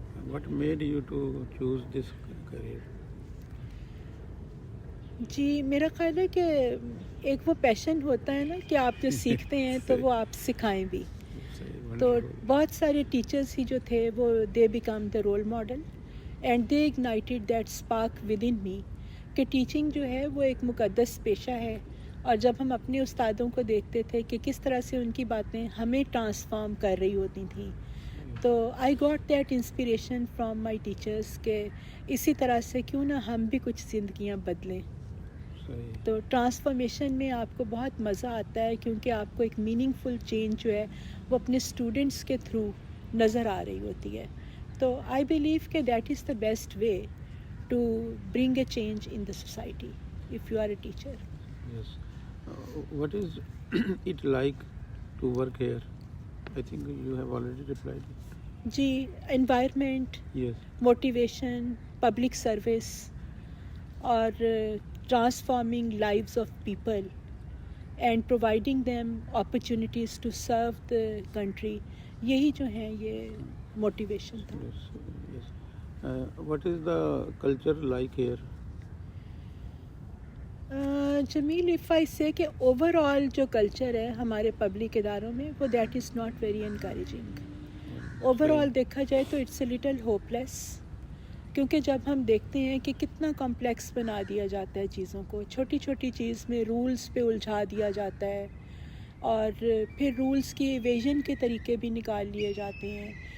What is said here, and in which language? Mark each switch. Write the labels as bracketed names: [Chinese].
[English] What made you to choose this career? [Urdu] جی میرا خیال ہے کہ ایک وہ پیشن ہوتا ہے نا کہ آپ جو سیکھتے ہیں تو وہ آپ سکھائیں بھی. تو بہت سارے ٹیچرز ہی جو تھے وہ [English] they became the role model and they ignited that spark within me [Urdu] کہ ٹیچنگ جو ہے وہ ایک مقدس پیشہ ہے. اور جب ہم اپنے استادوں کو دیکھتے تھے کہ کس طرح سے ان کی باتیں ہمیں ٹرانسفارم کر رہی ہوتی تھیں تو [English] I got that inspiration from my teachers [Urdu] کہ اسی طرح سے کیوں نہ ہم بھی کچھ زندگیاں بدلیں. تو ٹرانسفارمیشن میں آپ کو بہت مزہ آتا ہے کیونکہ آپ کو ایک میننگ فل چینج جو ہے وہ اپنے اسٹوڈنٹس کے تھرو نظر آ رہی ہوتی ہے. [English] تو I believe کہ that is the best way to bring a change in the society if you are a teacher. Yes. What is it like to work here? I think you have already replied it. [Urdu] جی environment, [English] Yes. Motivation, public service اور transforming lives of people and providing them opportunities to serve the country, [Urdu] یہی جو ہیں یہ motivation تھا. [English] Yes. Yes. What is the culture like here? [Urdu] Jamil if I سے کہ over all جو culture ہے ہمارے پبلک اداروں میں وہ [English] That is not very encouraging. [Urdu] Over all دیکھا جائے تو [English] it's a little hopeless [Urdu] کیونکہ جب ہم دیکھتے ہیں کہ کتنا کمپلیکس بنا دیا جاتا ہے چیزوں کو, چھوٹی چھوٹی چیز میں رولز پہ الجھا دیا جاتا ہے اور پھر رولز کی ایویژن کے طریقے بھی نکال لیے جاتے ہیں.